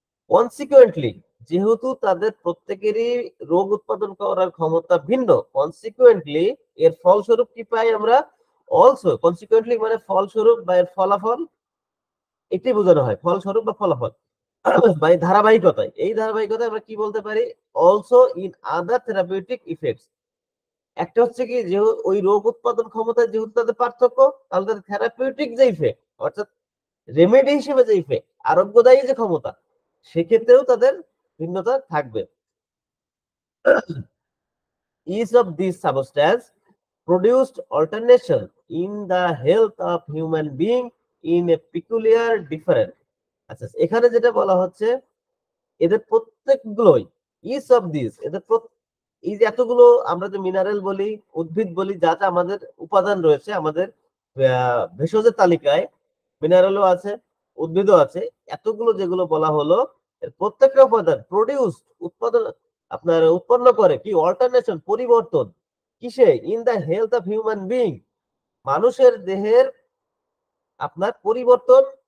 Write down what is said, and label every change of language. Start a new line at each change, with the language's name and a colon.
Bangla: Consequently, যেহেতু তাদের প্রত্যেকেরই রোগ উৎপাদন করার ক্ষমতা ভিন্ন, কনসিকুয়েন্টলি এর ফলস্বরূপ কি পাই আমরা, অলসো, কনসিকুয়েন্টলি মানে ফলস্বরূপ বা এর ফলাফল, এটাই বোঝানো হয়, ফলস্বরূপ বা ফলাফল বা এই ধারাবাহিকতায়, এই ধারাবাহিকতায় আমরা কি বলতে পারি,
English: Also in other therapeutic effects.
Bangla: একটা হচ্ছে কি যে ওই রোগ উৎপাদন ক্ষমতায় যেহেতু তাদের পার্থক্য, তাহলে তাদের থেরাপিউটিক যে ইফেক্ট অর্থাৎ রেমেডি হিসেবে যে ইফেক্ট, আরোগ্যদায়ী যে ক্ষমতা, সেক্ষেত্রেও তাদের ভিন্নতা থাকবে।
English: Each of these substances produced alternation in the health of human being in a peculiar different.
Bangla: আচ্ছা, এখানে যেটা বলা হচ্ছে এদের প্রত্যেকগুলোই,
English: each of this,
Bangla: এদের এই যে এতগুলো আমরা যে মিনারেল বলি, উদ্ভিদ বলি, যা যা আমাদের উপাদান রয়েছে আমাদের ভেষজের তালিকায়, মিনারেলও আছে, উদ্ভিদও আছে, এতগুলো যেগুলো বলা হলো, এর প্রত্যেকটা উপাদান প্রডিউস উৎপাদন আপনার উৎপন্ন করে কি, অল্টারনেশন পরিবর্তন, কিসে,
English: in the health of human being,
Bangla: মানুষের দেহের আপনার পরিবর্তন